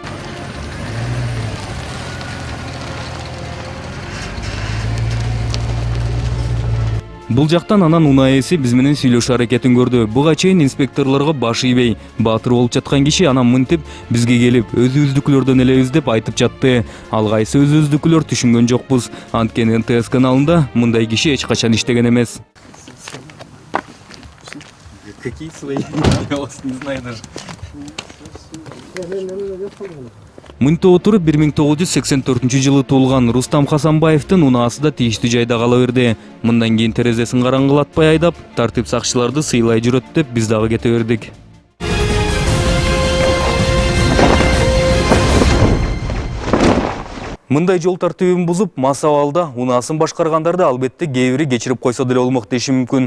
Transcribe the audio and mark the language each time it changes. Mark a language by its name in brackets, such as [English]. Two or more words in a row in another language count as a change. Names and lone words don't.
[Kyrgyz] Бул жактан анан унаа ээси биз менен сүйлөшүү аракетин көрдү. Буга чейин инспекторлорго баш ийбей, баатыр болуп жаткан киши анан мынтип бизге келип, өзүбүздүкүлөрдөн элебиз деп айтып жатты. Ал кайсы өзүбүздүкүлөр түшүнгөн жокпуз. Анткени НТС каналында мындай киши эч качан иштеген эмес. [Russian] Какие свои? Я вас не знаю даже. [Kyrgyz] Мынтип отуруп 1984-жылы туулган Рустам Хасанбаевдин унаасы да тийиштүү жайда кала берди. Мындан кийин терезесин караңгылатпай айдап, тартип сакчыларды сыйлай жүрөт деп биз дагы кете бердик. Мындай жол тартибин бузуп, мас абалда унаасын башкаргандарды албетте кээ бири кечирип койсо деле болмок дешим мүмкүн.